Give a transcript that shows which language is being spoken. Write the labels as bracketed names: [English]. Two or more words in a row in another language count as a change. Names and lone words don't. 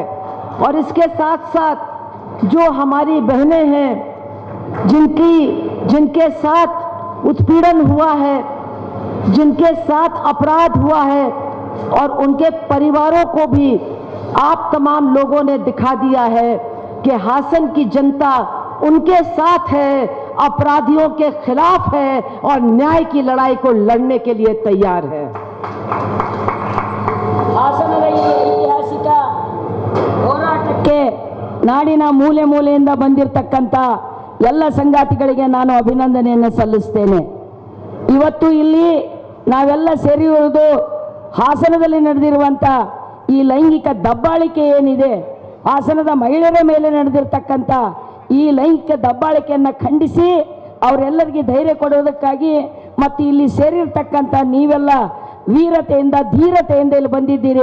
[Hindi] और इसके साथ साथ जो हमारी बहनें हैं, जिनके साथ उत्पीड़न हुआ है, जिनके साथ अपराध हुआ है, और उनके परिवारों को भी आप तमाम लोगों ने दिखा दिया है कि हासन की जनता उनके साथ है, अपराधियों के खिलाफ है और न्याय की लड़ाई को लड़ने के लिए तैयार है। [Kannada] ಹಾಸನದ ಈ ಐತಿಹಾಸಿಕ ಹೋರಾಟಕ್ಕೆ ನಾಡಿನ ಮೂಲೆ ಮೂಲೆಯಿಂದ ಬಂದಿರತಕ್ಕಂಥ ಎಲ್ಲ ಸಂಗಾತಿಗಳಿಗೆ ನಾನು ಅಭಿನಂದನೆಯನ್ನು ಸಲ್ಲಿಸ್ತೇನೆ. ಇವತ್ತು ಇಲ್ಲಿ ನಾವೆಲ್ಲ ಸೇರಿರುವುದು ಹಾಸನದಲ್ಲಿ ನಡೆದಿರುವಂಥ ಈ ಲೈಂಗಿಕ ದಬ್ಬಾಳಿಕೆ ಏನಿದೆ, ಹಾಸನದ ಮಹಿಳೆಯರ ಮೇಲೆ ನಡೆದಿರ್ತಕ್ಕಂಥ ಈ ಲೈಂಗಿಕ ದಬ್ಬಾಳಿಕೆಯನ್ನು ಖಂಡಿಸಿ ಅವರೆಲ್ಲರಿಗೆ ಧೈರ್ಯ ಕೊಡೋದಕ್ಕಾಗಿ ಮತ್ತು ಇಲ್ಲಿ ಸೇರಿರ್ತಕ್ಕಂಥ ನೀವೆಲ್ಲ ವೀರತೆಯಿಂದ ಧೀರತೆಯಿಂದ ಇಲ್ಲಿ ಬಂದಿದ್ದೀರಿ.